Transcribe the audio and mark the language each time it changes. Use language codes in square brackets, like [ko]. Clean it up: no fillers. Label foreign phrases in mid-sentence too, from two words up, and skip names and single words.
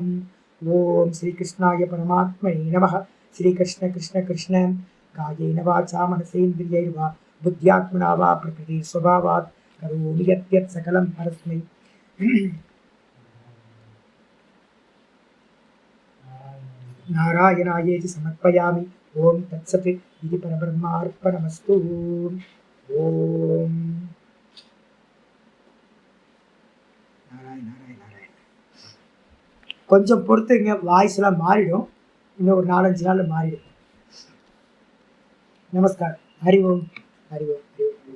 [sa] ओम श्रीकृष्णाय परमात्मने नमः. श्रीकृष्ण कृष्ण कृष्ण कायेन वाचा मनसेन्द्रियैर्वा बुद्ध्यात्मना वा प्रकृति स्वभावात् करोमि यत् सकलं परस्मै नारायणायेति समर्पयामि. ओम तत्सत् इति परब्रह्मार्पणमस्तु. [ta] ओम கொஞ்சம் பொறுத்துங்க, வாய்ஸ் எல்லாம் மாறிடும். இன்னும் ஒரு 4-5 நாள்ல மாறிடும். நமஸ்காரம். [sa] हरि ओम्. हरि ओम्.